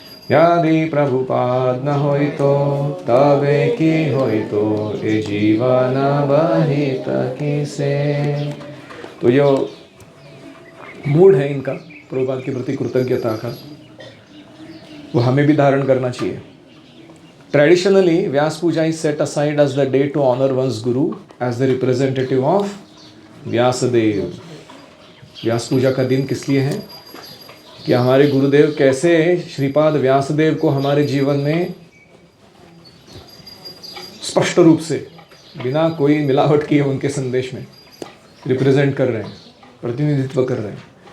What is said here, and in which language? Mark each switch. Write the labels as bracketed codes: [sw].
[bn] यदि प्रभुपाद न होई तो तबे की होई तो ए जीवन बहित किसे। [hi] तो ये मूड है इनका प्रभुपाद के प्रति कृतज्ञता का, वो हमें भी धारण करना चाहिए। [en] Traditionally, Vyas Puja is set aside as the day to honor one's Guru as the representative of Vyasadev. [hi] व्यास पूजा का दिन किस लिए है कि हमारे गुरुदेव कैसे श्रीपाद व्यासदेव को हमारे जीवन में स्पष्ट रूप से बिना कोई मिलावट किए उनके संदेश में रिप्रेजेंट कर रहे हैं, प्रतिनिधित्व कर रहे हैं।